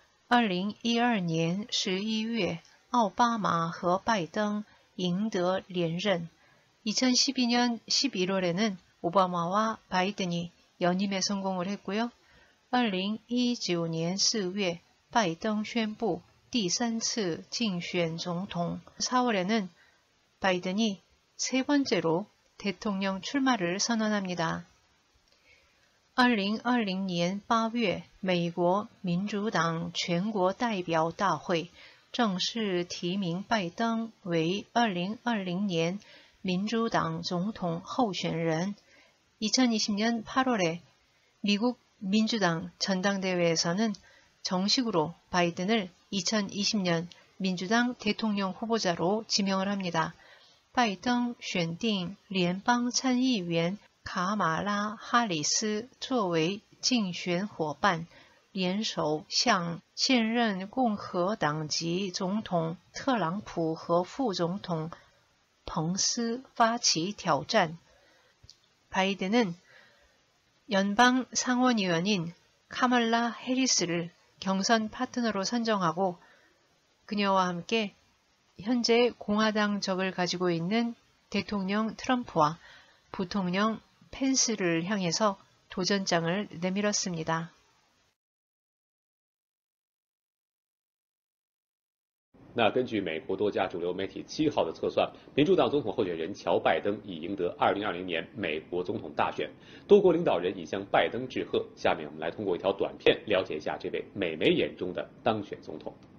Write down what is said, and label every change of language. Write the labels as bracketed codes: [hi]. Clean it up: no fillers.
[zh] 2012年11月，奥巴马和拜登赢得连任. [ko] 2012년 11월에는 오바마와 바이든이 연임에 성공을 했고요. [zh] 2019年4月，拜登宣布第3次竞选总统. [ko] 4월에는 바이든이 세 번째로 대통령 출마를 선언합니다. [zh] 2020年8月，美国民主党全国代表大会正式提名拜登为2020年民主党总统候选人. [ko] 2020년 8월에 미국 민주당 전당대회에서는 정식으로 바이든을 2020년 민주당 대통령 후보자로 지명을 합니다. [zh] 拜登选定联邦参议员卡马拉哈里斯作为竞选伙伴，联手向现任共和党籍总统特朗普和副总统彭斯发起挑战. [ko] 바이든은 연방 상원의원인 카말라 해리스를 경선 파트너로 선정하고 그녀와 함께 현재 공화당 적을 가지고 있는 대통령 트럼프와 부통령 펜스를 향해서 도전장을 내밀었습니다. [zh] 那根据美国多家主流媒体7号的测算，民主党总统候选人乔拜登已赢得2020年美国总统大选，多国领导人已向拜登致贺。下面我们来通过一条短片了解一下这位美媒眼中的当选总统。